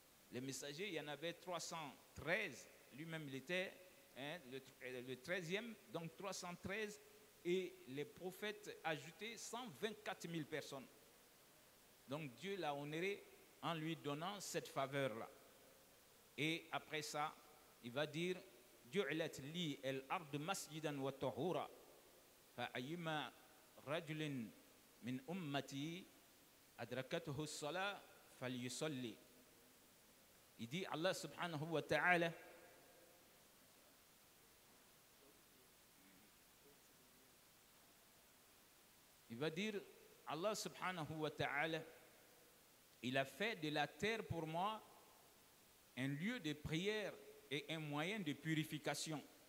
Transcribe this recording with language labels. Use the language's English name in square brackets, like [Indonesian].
[French] Les messagers, il y en avait 313. Lui-même, il était le 13e, donc 313. Et les prophètes ajoutaient 124 000 personnes. Donc Dieu l'a honoré en lui donnant cette faveur-là. Et après ça, il va dire [Arabic] جعلت لي الأرض مسجدا وطهورا فأيما رجل من أمتي أدركته الصلاة فليصلي. [French] Il dit Allah subhanahu wa ta'ala il va dire Allah subhanahu wa ta'ala il a fait de la terre pour moi un lieu de prière et un moyen de purification.